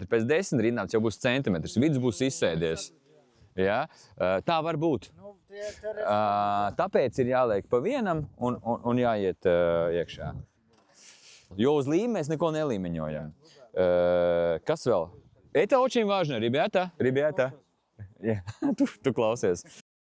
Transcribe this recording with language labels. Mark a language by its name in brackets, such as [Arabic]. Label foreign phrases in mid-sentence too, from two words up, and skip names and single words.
[Latvian] Pēc 10 rindām jau būs centimetrs. Vidus būs izsēdies. Ja? Tā var būt. Tāpēc ir jāliek pa vienam un jāiet iekšā. Jo uz līmeni mēs neko nelīmeņojam. Kas vēl? [Russian] Это очень важно, ребята. Ребята. [Latvian] Tu klausies.